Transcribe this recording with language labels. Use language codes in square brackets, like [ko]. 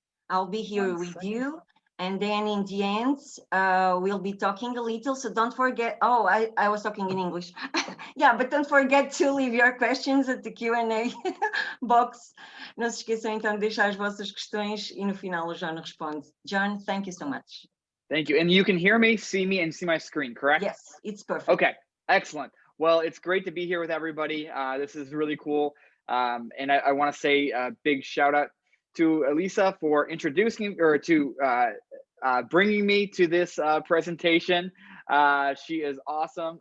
[en] I'll be here with you. And then in the end, we'll be talking a little. So don't forget, oh, I was talking in English. Yeah, but don't forget to leave your questions at the Q&A box. [pt] Não se esqueçam então de deixar as vossas questões e no final o John responde. [en] John, thank you so much. Thank you. And you can hear me, see me, and see my screen, correct? Yes, it's perfect. Okay, excellent. Well, it's great to be here with everybody. This is really cool. And I want to say a big shout out to Elisa for introducing or to bringing me to this presentation. She is awesome.